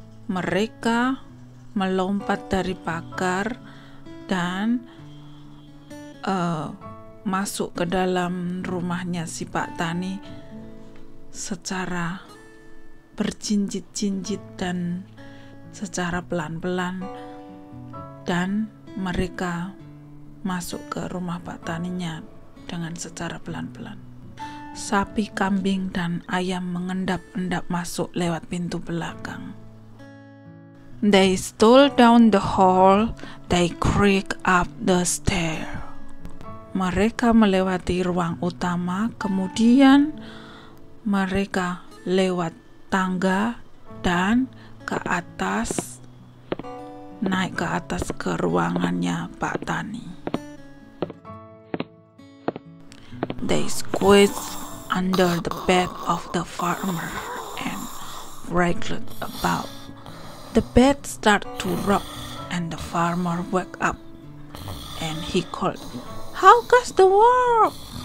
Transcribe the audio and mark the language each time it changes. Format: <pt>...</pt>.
<id>Mereka melompat dari pagar dan masuk ke dalam rumahnya si Pak Tani secara berjinjit-jinjit dan secara pelan-pelan, dan mereka masuk ke rumah Pak Taninya dengan secara pelan-pelan. Sapi, kambing, dan ayam mengendap-endap masuk lewat pintu belakang.</id> <en>They stole down the hall, they creaked up the stair.</en> <id>Mereka melewati ruang utama, kemudian mereka lewat tangga dan ke atas, naik ke atas ke ruangannya Pak Tani.</id> <en>They squeezed under the bed of the farmer and wriggled about. The bed started to rock and the farmer woke up and he called, "How goes the work?"</en>